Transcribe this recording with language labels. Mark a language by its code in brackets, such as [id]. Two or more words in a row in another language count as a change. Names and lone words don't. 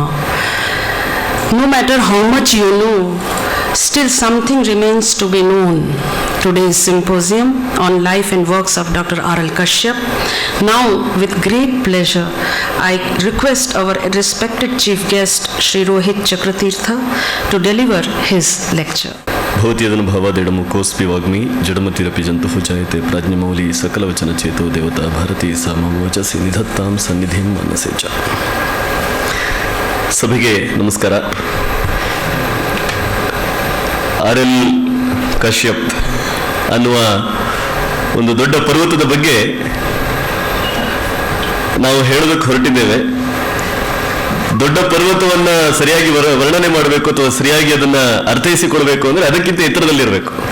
[en] No matter how much you know, still something remains to be known. Today's symposium on life and works of Dr. R.L. Kashyap. Now, with great pleasure, I request our respected chief guest, Shri Rohit Chakratirtha, to deliver his lecture. [sa] ಭೌತ್ಯದನುಭವದೆಡಮು ಕೋಸ್ಪಿ ವಾಗ್ಮಿ ಜಡಮತಿರಪಿ ಜಂತು ಜಾಯತೆ ಪ್ರಾಜ್ಞಮೌಲಿ ಸಕಲವಚನ ಚೇತೋ ದೇವತಾ ಭಾರತೀ ಸಮೋಜಸಿ ನಿಧತ್ತಾಂ ಸನ್ನಿಧಿಂ ಮನಸೆ ಚ. [kn] ಸಭೆಗೆ ನಮಸ್ಕಾರ. R.L. ಕಶ್ಯಪ್ ಅನ್ನುವ ಒಂದು ದೊಡ್ಡ ಪರ್ವತದ ಬಗ್ಗೆ ನಾವು ಹೇಳೋದಕ್ಕೆ ಹೊರಟಿದ್ದೇವೆ. ದೊಡ್ಡ ಪರ್ವತವನ್ನ ಸರಿಯಾಗಿ ವರ್ಣನೆ ಮಾಡಬೇಕು ಅಥವಾ ಸರಿಯಾಗಿ ಅದನ್ನ ಅರ್ಥೈಸಿಕೊಳ್ಬೇಕು ಅಂದ್ರೆ ಅದಕ್ಕಿಂತ ಎತ್ತರದಲ್ಲಿರಬೇಕು.